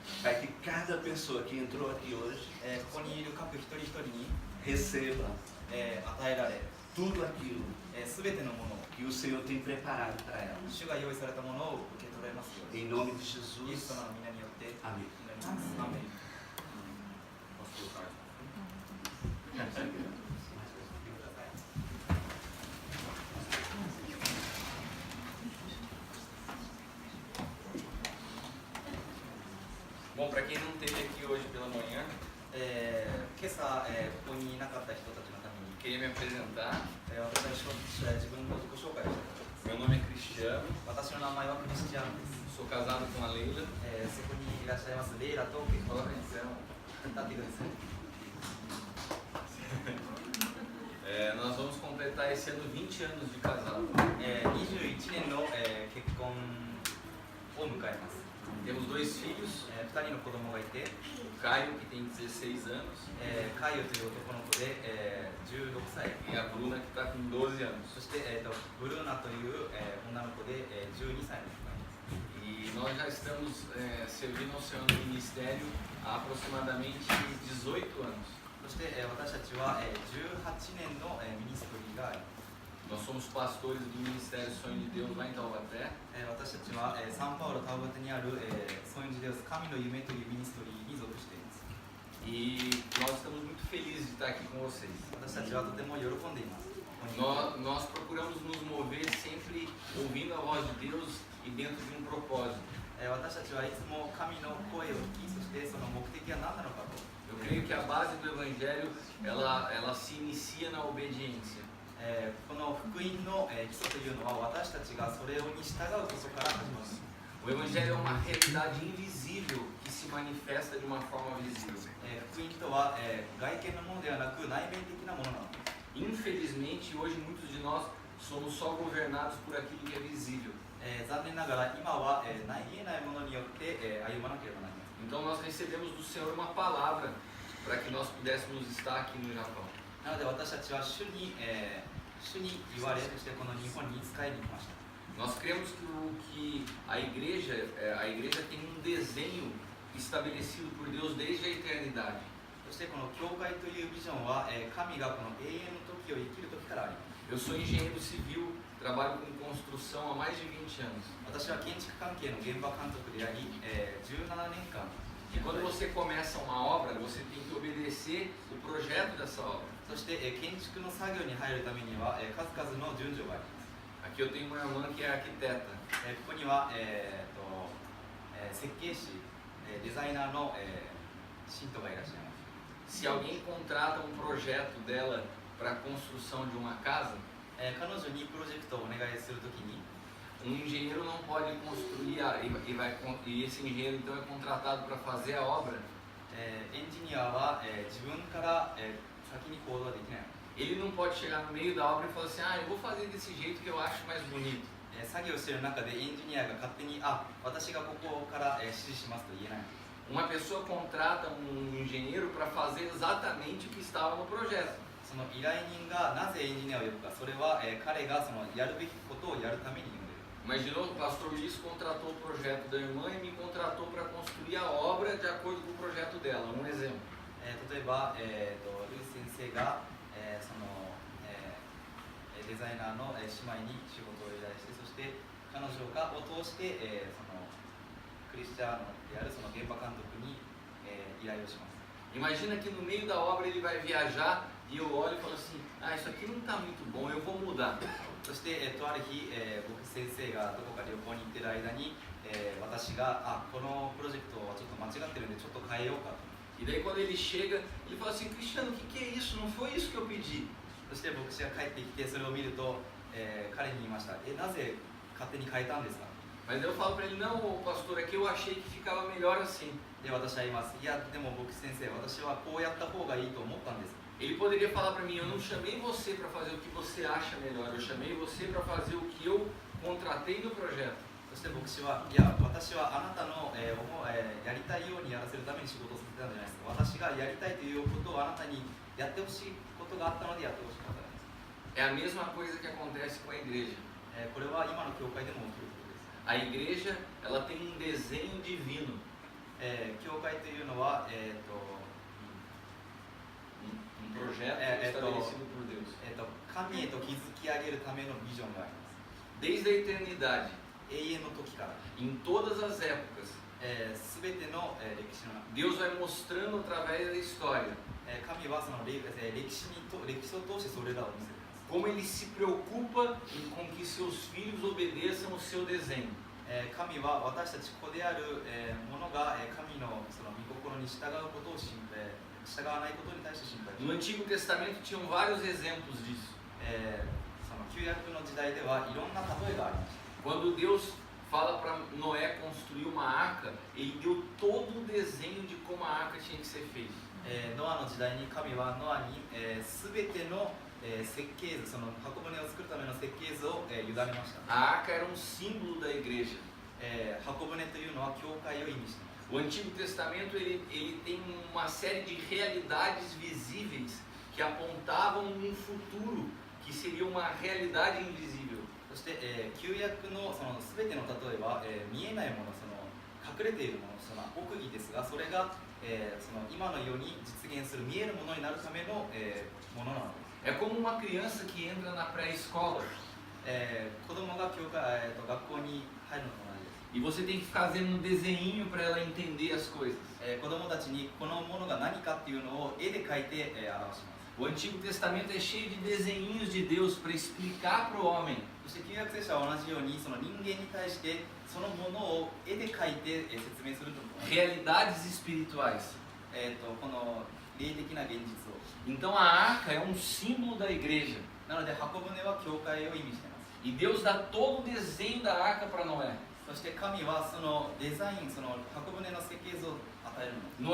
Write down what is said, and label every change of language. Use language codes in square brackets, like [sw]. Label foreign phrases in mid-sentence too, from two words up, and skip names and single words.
[pt] Para que cada pessoa que entrou aqui hoje [ja] ここにいる各一人一人に [pt] receba [ja] 与えられ [pt] tudo aquilo [ja] すべてのものを [pt] que o Senhor tem preparado para ela. [ja] 主が用意されたものを受け取れますように [pt] Em nome de [ja] イエス [pt] Jesus. [ja] 様の皆によって [pt] Amém. [ja] 祈りますアーメン [pt] Bom, para quem não esteve aqui hoje pela manhã, [ja] 今朝、ここにいなかった人たちのために、 [pt] queria me apresentar. [ja] 私は自分の自己紹介をしたいと思い [pt] Meu nome é Cristiano, [ja] ます私の名前はクリスチャンです、 [pt] sou casado com a Leila. [ja] そこにいらっしゃいますレイラと結婚 [pt] Fala, Cristiano. [ja] 立ってください [pt] Nós vamos completar esse ano 20 anos de casado. [ja] 21 年の、結婚を迎えます、 [pt] Temos dois filhos, [ja] 2 人の子供がいて、 [pt] o Caio, que tem 16 anos, [ja] カイオという男の子で、16歳 [pt] e a Bruna, que está com 12 anos. [ja] そして、ブルーナという、女の子で、12歳の子がいます [pt] E nós já estamos servindo ao Senhor no ministério há aproximadamente 18 anos. [ja] そして、私たちは、18年の、ミニストリーがあります [pt] Nós somos pastores do Ministério Sonho de Deus lá em Taubaté. [ja] 私たちは、サンパウロ・タウバテにある、ソインジデウス神の夢というミニストリーに属しています [pt] E nós estamos muito felizes de estar aqui com vocês. [ja] 私たちはとても喜んでいます [pt] Nós procuramos nos mover sempre ouvindo a voz de Deus e dentro de um propósito. [ja] 私たちはいつも神の声を聞き、そしてその目的は何なのかと [pt] Eu creio que a base do Evangelho ela se inicia na obediência. [ja] この福音の、基礎というのは私たちがそれに従うことから始まります [pt] O Evangelho é uma realidade invisível que se manifesta de uma forma visível. [ja] 福音とは、外見のものではなく内面的なものなのです [pt] Infelizmente, hoje muitos de nós somos só governados por aquilo que é visível. [ja] 残念ながら今は、見えないものによって、歩まなければなりません [pt] Então nós recebemos do Senhor uma palavra para que nós pudéssemos estar aqui no Japão. [ja] なので私たちは主に言われ、そしてこの日本に使いに来ました [pt] Nós cremos que a igreja tem um desenho estabelecido por Deus desde a eternidade. [ja] そしてこの教会というビジョンは、神がこの永遠の時を生きる時からあります [pt] Eu sou engenheiro civil, trabalho com construção há mais de 20 anos. [ja] 私は建築関係の現場監督であり、17年間 [pt] E quando você começa uma obra, você tem que obedecer o projeto dessa obra. [ja] そして、建築の作業に入るためには、数々の順序があります [pt] Aqui eu tenho uma irmã que é arquiteta. [ja] ここには、設計士、デザイナーの、信徒がいらっしゃいます [pt] Se alguém contrata um projeto dela para a construção de uma casa, [ja] 彼女にプロジェクトをお願いするときに [pt] engenheiro não pode construir e esse engenheiro então é contratado para fazer a obra. [ja] エンジニアは、自分から、先に行動はできない [pt] Ele não pode chegar no meio da obra e falar assim, eu vou fazer desse jeito que eu acho mais bonito. [ja] 作業している中でエンジニアが勝手に私がここから、指示しますと言えない [pt] Uma pessoa contrata um engenheiro para fazer exatamente o que estava no projeto. [ja] その依頼人がなぜエンジニアを呼ぶかそれは、彼がそのやるべきことをやるために呼んでいる [pt] Imaginou, o pastor Luiz contratou o projeto da irmã e me contratou para construir a obra de acordo com o projeto dela. Um exemplo. [ja] 例えば、ルイ先生が、その、デザイナーの、姉妹に仕事を依頼してそして彼女がを通して、そのクリスチャンであるその現場監督に、依頼をします [pt] Imagina que no meio da obra ele vai viajar e eu olho e falo assim, isso aqui não está muito bom, eu vou mudar. [ja] そして、ある日、僕先生がどこか旅行に行ってる間に、私がこのプロジェクトはちょっと間違ってるんでちょっと変えようかと [pt] E daí quando ele chega, ele fala assim, Cristiano, o que é isso? Não foi isso que eu pedi. [ja] そして牧師が帰ってきてそれを見ると、彼に言いましたなぜ勝手に変えたんですか [pt] Mas eu falo para ele, não, pastor, é que eu achei que ficava melhor assim. [ja] で私は言いますいやでも牧師先生私はこうやった方がいいと思ったんです [pt] Ele poderia falar para mim, eu não chamei você para fazer o que você acha melhor, eu chamei você para fazer o que eu contratei no projeto. [ja] そして牧師はいや私はあなたの、やりたいようにやらせるために仕事をさせたんじゃないですか私がやりたいということをあなたにやってほしいことがあったのでやってほしかったんです [pt] É a mesma coisa que acontece com a igreja. [ja] これは今の教会でも起きることです [pt] A igreja, ela tem um desenho divino. [ja] 教会というのは、 [pt] Um projeto É, estabelecido por Deus. [ja] 神へと築き上げるためのビジョンがあります。 [pt] Desde a eternidade, [ja] 永遠の時から、 [pt] em todas as épocas, [ja] すべての、歴史の中、 [pt] Deus vai mostrando através da história [ja] 神はその歴史を通してそれらを見せています。 [pt] como Ele se preocupa com que seus filhos obedeçam o seu desenho. [ja] 神は私たち子である、者が、神のその御心に従うことを従わないことに対して心配してい [pt] No [ja] ます。 [pt] Antigo Testamento tinham vários exemplos disso. [ja] その旧約の時代ではいろんな例えがありました。 [pt] Quando Deus fala para Noé construir uma arca, Ele deu todo um desenho de como a arca tinha que ser feita. [ja] ノアの時代に神はノアにすべての設計図、その箱舟を作るための設計図を委ねました。 [pt] A arca era um símbolo da igreja. [ja] 箱舟というのは教会を意味しています。 [pt] O Antigo Testamento ele tem uma série de realidades visíveis que apontavam um futuro que seria uma realidade invisível. [ja] そして、旧約のそのすべての例えば、見えないもの、その隠れているもの、その奥義ですが、それが、その今のように実現する見えるものになるための、ものなのです。 [pt] É como uma criança que entra na pré-escola [ja] 子供が学校に入るのと同じです。 [pt] e você tem que ficar fazendo um desenho para ela entender as coisas. [ja] 子供たちにこのものが何かっていうのを絵で描いて、表します。 [pt] O Antigo Testamento é cheio de desenhinhos de Deus para explicar para o homem [ja] そして旧約聖書は同じようにその人間に対してそのものを絵で描いて説明すると思います。 [pt] realidades espirituais. [ja] この霊的な現実を。 [pt] Então a arca é um símbolo da igreja. [ja] なので箱舟は教会を意味しています。 [pt] E Deus dá todo o desenho da arca para Noé. [ja] そして神はそのデザイン、その箱舟の設計図を与えるの。